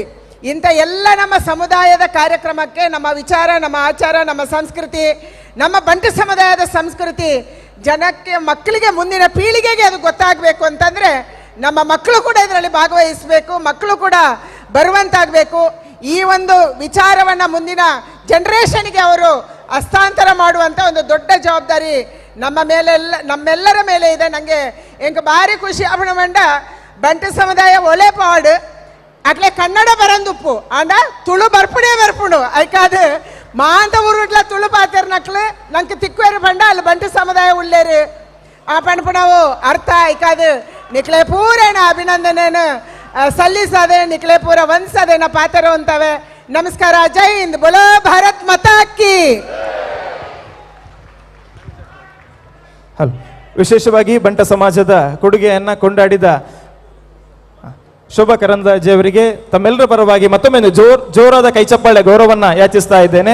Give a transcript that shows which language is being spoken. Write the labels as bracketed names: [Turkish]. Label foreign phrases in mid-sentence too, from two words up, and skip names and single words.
[Kannada] ಇಂಥ ಎಲ್ಲ ನಮ್ಮ ಸಮುದಾಯದ ಕಾರ್ಯಕ್ರಮಕ್ಕೆ ನಮ್ಮ ವಿಚಾರ, ನಮ್ಮ ಆಚಾರ, ನಮ್ಮ ಸಂಸ್ಕೃತಿ, ನಮ್ಮ ಬಂಟ ಸಮುದಾಯದ ಸಂಸ್ಕೃತಿ ಜನಕ್ಕೆ, ಮಕ್ಕಳಿಗೆ, ಮುಂದಿನ ಪೀಳಿಗೆಗೆ ಅದು ಗೊತ್ತಾಗಬೇಕು ಅಂತಂದರೆ ನಮ್ಮ ಮಕ್ಕಳು ಕೂಡ ಇದರಲ್ಲಿ ಭಾಗವಹಿಸಬೇಕು, ಮಕ್ಕಳು ಕೂಡ ಬರುವಂತಾಗಬೇಕು. ಈ ಒಂದು ವಿಚಾರವನ್ನು ಮುಂದಿನ ಜನ್ರೇಷನ್ಗೆ ಅವರು ಹಸ್ತಾಂತರ ಮಾಡುವಂಥ ಒಂದು ದೊಡ್ಡ ಜವಾಬ್ದಾರಿ ನಮ್ಮೆಲ್ಲರ ಮೇಲೆ ಇದೆ. [Tulu] ನನಗೆ ಎಂಗೆ ಭಾರಿ ಖುಷಿ ಅವನ ಮಂಡ ಬಂಟ ಸಮುದಾಯ ಒಲೆ ಪಾಡು ಅಟ್ಲೆ ಕನ್ನಡ ಬರಂದುಪ್ಪು ಅಂಡ ತುಳು ಬರ್ಪುಡು ಐಕಾದು ಮಾಂತ ಊರುಟ್ಲ ತುಳು ಪಾತಿರ್ ನಕ್ಲು ನಂಗೆ ತಿಕ್ವೇರು ಬಂಡ ಅಲ್ಲಿ ಬಂಟ ಸಮುದಾಯ ಉಳ್ಳೇರು ಆ ಪಣಪಣವು ಅರ್ಥ ಐಕಾದು ನಿಕ್ಲೆ ಪೂರೇನ [Kannada] ಅಭಿನಂದನೆಯನ್ನು ಸಲ್ಲಿಸದೆ, [Tulu] ನಿಕ್ಲೆ ಪೂರ ವಂದ್ಸದೇನ ಪಾತರು ಅಂತವೆ. [Hindi] ನಮಸ್ಕಾರ, जय हिंद, बोलो भारत माता की. [Kannada] ವಿಶೇಷವಾಗಿ ಬಂಟ ಸಮಾಜದ ಕೊಡುಗೆಯನ್ನ ಕೊಂಡಾಡಿದ ಶೋಭಾ ಕರಂದ್ಲಾಜೆ ಅವರಿಗೆ ತಮ್ಮೆಲ್ಲರ ಪರವಾಗಿ ಮತ್ತೊಮ್ಮೆ ಜೋರಾದ ಕೈಚಪ್ಪಾಳೆ ಗೌರವವನ್ನ ಯಾಚಿಸ್ತಾ ಇದ್ದೇನೆ.